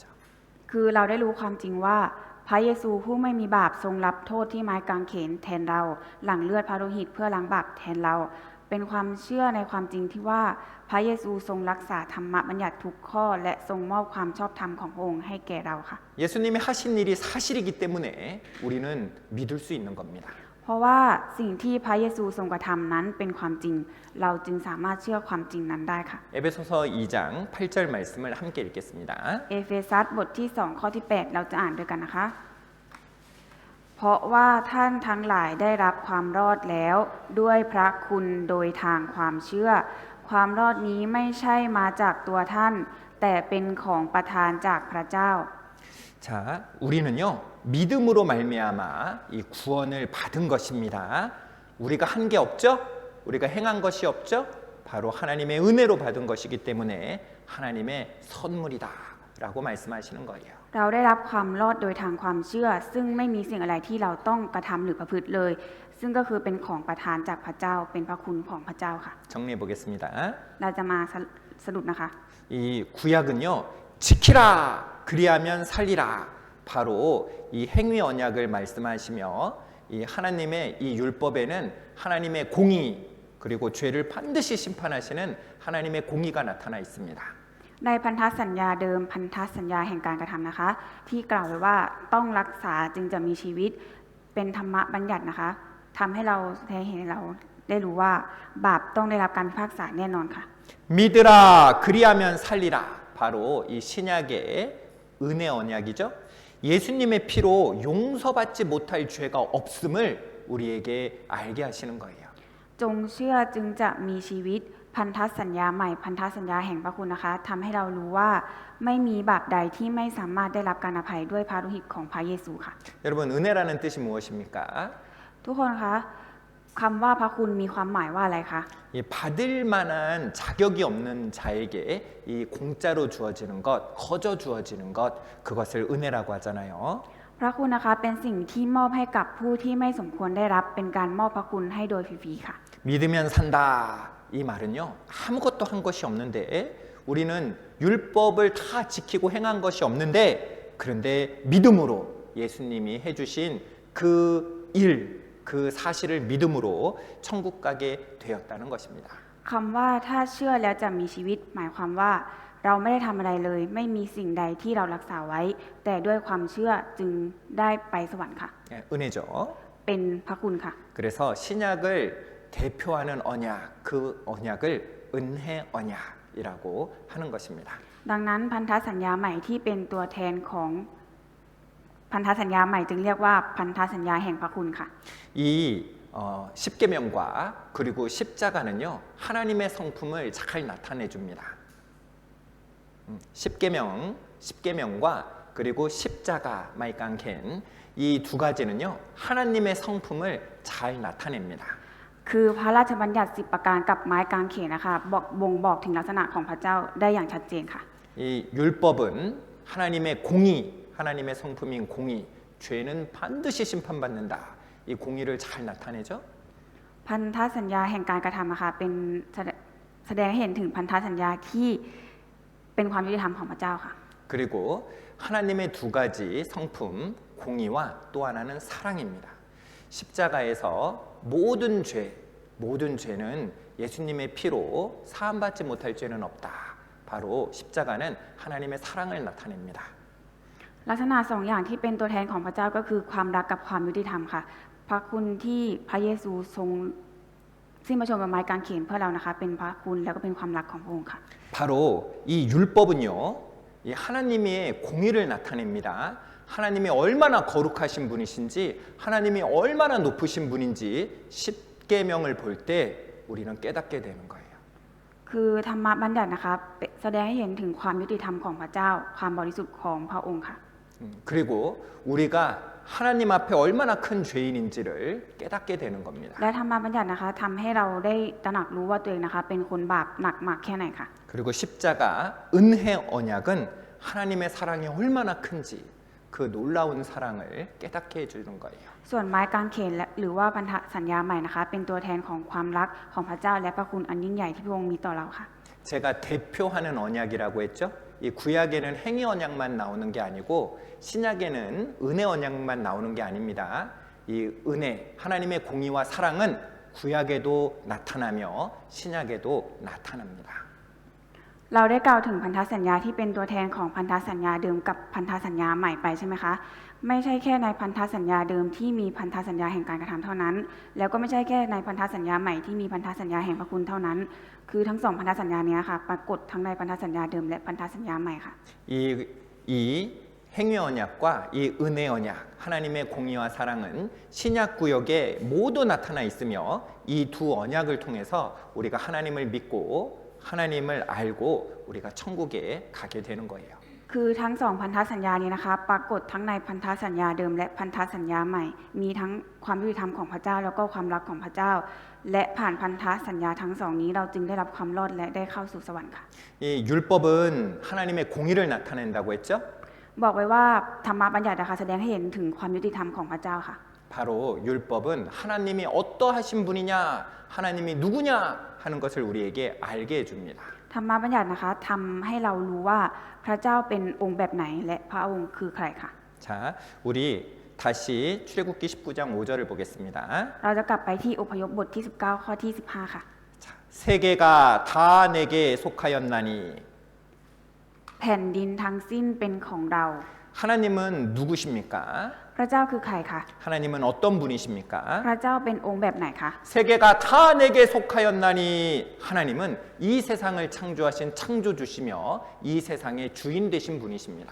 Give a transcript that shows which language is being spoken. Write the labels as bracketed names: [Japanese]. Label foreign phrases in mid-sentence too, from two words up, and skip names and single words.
[Thai] คือเราได้รู้ความจริงว่าพระเยซูผู้ไม่มีบาปทรงรับโทษที่ไม้กางเขนแทนเราหลั่งเลือดพระโลหิตเพื่อล้างบาปแทนเรา เป็นความเชื่อในความจริงที่ว่าพระเยซูทรงรักษาธรรมบัญญัติทุกข้อและทรงมอบความชอบธรรมของพระองค์ให้แก่เราค่ะ [Korean] 예수님이 하신 일이 사실이기 때문에 우리는 믿을 수 있는 겁니다. [Thai] เพราะว่าสิ่งที่พระเยซูทรงกระทำนั้นเป็นความจริง เราจึงสามารถเชื่อความจริงนั้นได้ค่ะ [Korean] 에베소서 2장 8절 말씀을 함께 읽겠습니다. [Thai] เอเฟซัสบทที่2ข้อที่8เราจะอ่านด้วยกันนะคะ เพราะว่าท่านทั้งหลายได้รับความรอดแล้วด้วยพระคุณโดยทางความเชื่อ ความรอดนี้ไม่ใช่มาจากตัวท่าน แต่เป็นของประทานจากพระเจ้า [Korean] 자, 우리는요 믿음으로 말미암아 이 구원을 받은 것입니다. 우리가 한 게 없죠? 우리가 행한 것이 없죠? 바로 하나님의 은혜로 받은 것이기 때문에 하나님의 선물이다라고 말씀하시는 거예요. [Thai] เราได้รับความรอดโดยทางความเชื่อ ซึ่งไม่มีสิ่งอะไรที่เราต้องกระทำหรือประพฤติเลย ซึ่งก็คือเป็นของประทานจากพระเจ้าเป็นพระคุณของพระเจ้าค่ะ [Korean] 정리해 보겠습니다. [Thai] เราจะมาสรุปนะคะ [Korean] 이 구약은요 지키라 그리하면 살리라 바로 이 행위 언약을 말씀하시며 이 하나님의 이 율법에는 하나님의 공의 그리고 죄를 반드시 심판하시는 하나님의 공의가 나타나 있습니다. [Thai] ในพันธสัญญาเดิมพันธสัญญาแห่งการกระทำนะคะ ที่กล่าวไว้ว่าต้องรักษาจึงจะมีชีวิตเป็นธรรมบัญญัตินะคะทำให้เราแสดงเห็นเราได้รู้ว่าบาปต้องได้รับการพิพากษาแน่นอนค่ะ [Korean] 믿으라 그리하면 살리라 바로 이 신약의 은혜 언약이죠. 예수님의 피로 용서받지 못할 죄가 없음을 우리에게 알게 하시는 거예요. [Thai] จงเชื่อจึงจะมีชีวิตพันธสัญญาใหม่พันธสัญญาแห่งพระคุณนะคะทำให้เรารู้ว่าไม่มีบาปใดที่ไม่สามารถได้รับการอภัยด้วยพระโลหิตของพระเยซูค่ะ [Korean] 여러분 은혜라는 뜻이 무엇입니까? [Thai] ทุกคนคะคำว่าพระคุณมีความหมายว่าอะไรคะ [Korean] 이 받을 만한 자격이 없는 자에게 이 공짜로 주어지는 것, 거저 주어지는 것, 그것을 은혜라고 하잖아요. [Thai] พระคุณนะคะเป็นสิ่งที่มอบให้กับผู้ที่ไม่สมควรได้รับเป็นการมอบพระคุณให้โดยฟรีๆค่ะ [Korean] 믿으면 산다. 이 말은요 아무것도 한 것이 없는데 우리는 율법을 다 지키고 행한 것이 없는데 그런데 믿음으로 예수님이 해주신 그 일, 그 사실을 믿음으로 천국 가게 되었다는 것입니다. [Thai] คำว่าถ้าเชื่อแล้วจะมีชีวิตหมายความว่าเราไม่ได้ทำอะไรเลยไม่มีสิ่งใดที่เรารักษาไว้ แต่ด้วยความเชื่อจึงได้ไปสวรรค์ค่ะ [Korean] 은혜죠. [Thai] เป็นพระคุณค่ะ [Korean] 그래서 신약을 대표하는 언약, 그 언약을 은혜 언약이라고 하는 것입니다. [Thai] ดังนั้นพันธสัญญาใหม่ที่เป็นตัวแทนของพันธสัญญาใหม่จึงเรียกว่าพันธสัญญาแห่งพระคุณค่ะ [Korean] 이 십계명과 그리고 십자가는요 하나님의 성품을 잘 나타내 줍니다. 십계명과 그리고 십자가 마이깡켄 이 두 가지는요 하나님의 성품을 잘 나타냅니다. [Thai] คือพระราชบัญญัติ10ประการกับไม้กางเขนนะคะบ่งบอกถึงลักษณะของพระเจ้าได้อย่างชัดเจนค่ะ [Korean] 이 율법은 하나님의 공의, 하나님의 성품인 공의, 죄는 반드시 심판받는다. 이 공의를 잘 나타내죠. [Thai] พันธสัญญาแห่งการกระทำนะคะเป็นแสดงให้เห็นถึงพันธสัญญาที่เป็นความยุติธรรมของพระเจ้าค่ะ [Korean] 그리고 하나님의 두 가지 성품, 공의와 또 하나는 사랑입니다. 십자가에서 모든 죄는 예수님의 피로 사함받지 못할 죄는 없다. 바로 십자가는 하나님의 사랑을 나타냅니다. [Thai] ลักษณะสองอย่างที่เป็นตัวแทนของพระเจ้าก็คือความรักกับความยุติธรรมค่ะพระคุณที่พระเยซูทรงสิ้นพระชนม์บนไม้กางเขนเพื่อเรานะคะเป็นพระคุณแล้วก็เป็นความรักของพระองค์ค่ะ [Korean] 바로 이 율법은요, 이 하나님의 공의를 나타냅니다. 하나님이 얼마나 거룩하신 분이신지, 하나님이 얼마나 높으신 분인지 십계명을 볼 때 우리는 깨닫게 되는 거예요. [Thai] คือธรรมบัญญัตินะคะแสดงให้เห็นถึงความยุติธรรมของพระเจ้าความบริสุทธิ์ของพระองค์ค่ะ [Korean] 그리고 우리가 하나님 앞에 얼마나 큰 죄인인지를 깨닫게 되는 겁니다. [Thai] และธรรมบัญญัตินะคะทำให้เราได้ตระหนักรู้ว่าตัวเองนะคะเป็นคนบาปหนักมากแค่ไหนค่ะ [Korean] 그리고 십자가 은혜 언약은 하나님의 사랑이 얼마나 큰지 그 놀라운 사랑을 깨닫게 해주는 거예요. [Thai] ส่วนไม้กางเขนหรือว่าพันธสัญญาใหม่นะคะเป็นตัวแทนของความรักของพระเจ้าและพระคุณอันยิ่งใหญ่ที่พระองค์มีต่อเราค่ะ [Korean] 제가 대표하는 언약이라고 했죠. 이 구약에는 행위 언약만 나오는 게 아니고 신약에는 은혜 언약만 나오는 게 아닙니다. 이 은혜, 하나님의 공의와 사랑은 구약에도 나타나며 신약에도 나타납니다. [Thai] เราได้กล่าวถึงพันธสัญญาที่เป็นตัวแทนของพันธสัญญาเดิมกับพันธสัญญาใหม่ไปใช่ไหมคะไม่ใช่แค่ในพันธสัญญาเดิมที่มีพันธสัญญาแห่งการกระทำเท่านั้นแล้วก็ไม่ใช่แค่ในพันธสัญญาใหม่ที่มีพันธสัญญาแห่งพระคุณเท่านั้นคือทั้งสองพันธสัญญานี้ค่ะปรากฏทั้งในพันธสัญญาเดิมและพันธสัญญาใหม่ค่ะ [Korean] 이 행위 언약과 이 은혜 언약, 하나님의 공의와 사랑은 신약 구역에 모두 나타나 있으며 이 두 언약을 통해서 우리가 하나님을 믿고 하나님을 알고 우리가 천국에 가게 되는 거예요. [Thai] คือทั้งสองพันธสัญญานี้นะคะปรากฏทั้งในพันธสัญญาเดิมและพันธสัญญาใหม่มีทั้งความยุติธรรมของพระเจ้าแล้วก็ความรักของพระเจ้าและผ่านพันธสัญญาทั้งสองนี้เราจึงได้รับความรอดและได้เข้าสู่สวรรค์ค่ะ [Korean] 이 율법은 하나님의 공의를 나타낸다고 했죠? [Thai] บอกไว้ว่าธรรมบัญญัตินะคะแสดงให้เห็นถึงความยุติธรรมของพระเจ้าค่ะ [Korean] 바로 율법은 하나님이 어떠하신 분이냐, 하나님이 누구냐 하는 것을 우리에게 알게 해줍니다. [Thai] ธรรมบัญญัตินะคะทำให้เรารู้ว่าพระเจ้าเป็นองค์แบบไหนและพระองค์คือใครค่ะ [Korean] 자, 우리 다시 출애굽기 19장 5절을 보겠습니다. [Thai] เราจะกลับไปที่อพยพบทที่19ข้อที่15ค่ะ [Korean] 자, 세계가 다 내게 속하였나니 [Thai] แผ่นดินทั้งสิ้นเป็นของเรา [Korean] 하나님은 누구십니까? [Thai] พระเจ้าคือใครคะ [Korean] 하나님은 어떤 분이십니까? [Thai] พระเจ้าเป็นองค์แบบไหนคะ [Korean] 세계가 다 내게 속하였나니 하나님은 이 세상을 창조하신 창조주시며 이 세상의 주인 되신 분이십니다.